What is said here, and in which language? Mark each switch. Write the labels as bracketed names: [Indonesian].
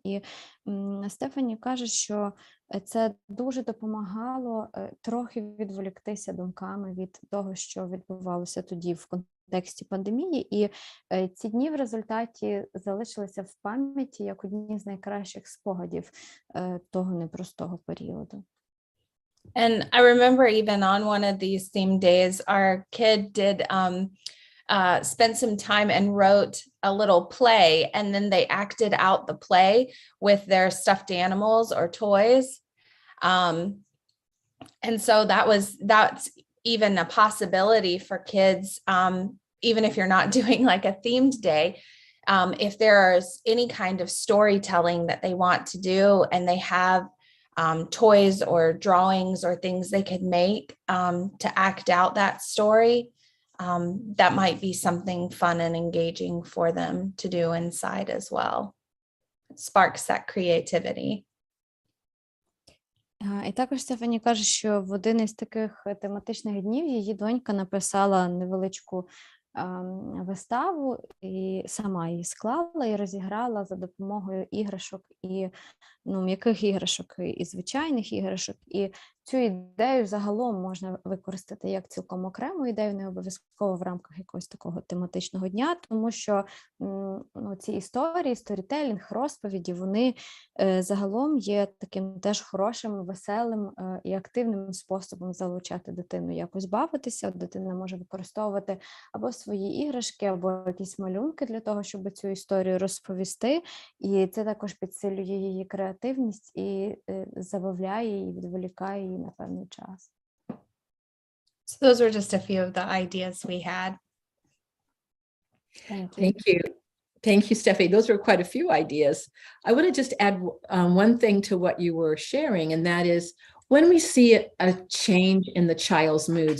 [Ukrainian] І Стефані каже, що це дуже допомагало трохи відволіктися думками від того, що відбувалося тоді в контексті пандемії, і ці дні в результаті залишилися в пам'яті як одні з найкращих спогадів того непростого періоду. [English] And I remember even on one of these theme days, our kid did spend some time and wrote a little play, and then they acted out the play with their stuffed animals or toys. And so that's even a possibility for kids, even if you're not doing like a themed day, if there's any kind of storytelling that they want to do and they have toys or drawings or things they could make to act out that story, that might be something fun and engaging for them to do inside as well. It sparks that creativity. [Ukrainian] І також Стефані каже, що в один із таких тематичних днів її донька написала невеличку виставу і сама її склала і розіграла за допомогою іграшок і м'яких іграшок і звичайних іграшок. І цю ідею загалом можна використати як цілком окрему ідею, не обов'язково в рамках якогось такого тематичного дня, тому що ці історії, сторітелінг, розповіді, вони загалом є таким теж хорошим, веселим і активним способом залучати дитину якось бавитися. Дитина може використовувати або свої іграшки, або якісь малюнки для того, щоб цю історію розповісти, і це також підсилює її креативність і забавляє її, відволікає її на певний час. [English] So those were just a few of the ideas we had. Thank you. Thank you. Thank you, Steffi. Those were quite a few ideas. I want to just add one thing to what you were sharing, and that is when we see a change in the child's mood.